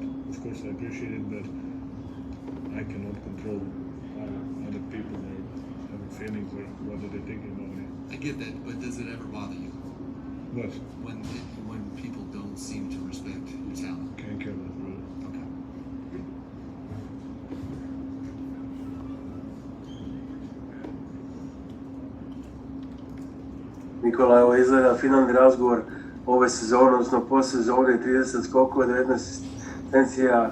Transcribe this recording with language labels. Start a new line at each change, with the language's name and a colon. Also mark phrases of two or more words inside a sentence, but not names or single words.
English: Of course, I appreciate it, but I cannot control other people or having feelings or what they're thinking about me. I get that, but does it ever bother you But when people don't seem to respect your talent? can't care less, brother. Okay.
Serbian: Nikola, evo izgleda finalni razgovor ove sezone, odnosno postsezone, 30 skokova, 19 asistencija,